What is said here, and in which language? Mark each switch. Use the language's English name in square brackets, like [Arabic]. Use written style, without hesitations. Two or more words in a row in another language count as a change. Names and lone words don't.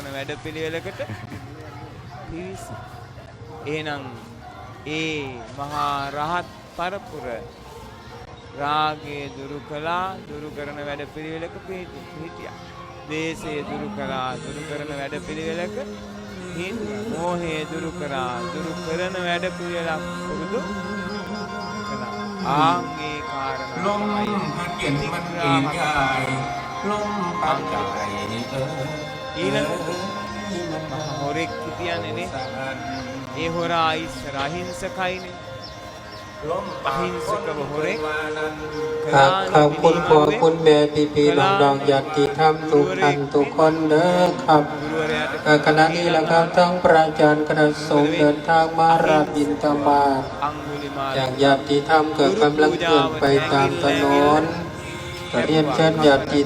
[Sinhala] වැඩපිළිවෙලකට පිවිස එහෙනම් ඒ මහා රහත් පරපුර රාගය දුරු කළා දුරු කරන වැඩපිළිවෙලක පිහිටියා ද්වේෂය දුරු කළා දුරු කරන වැඩපිළිවෙලක හිටියා මෝහය දුරු කළා දුරු කරන වැඩපිළිවෙලක් පුරුදු කළා ආන්ගේ කාරණා [Thai] ลมพัดเย็นมันเองกายลมพัดกาย [Sinhala] ඊළඟට මහා හොරෙක් හිටියන්නේ ඒ හොරා ඉස්සර අහිංසකයිනේ අහිංසකව හොරෙක් [Thai] ขอบคุณพ่อคุณแม่พี่ๆน้องๆญาติธรรมทุกท่านทุกคนเด้อครับขณะนี้ละครับทั้งพระอาจารย์คณะสงฆ์เดินทาง มารับบิณฑบาตจากญาติธรรมก็กำลังเคลื่อนไปตามถนนก็เรียนเชิญญาติ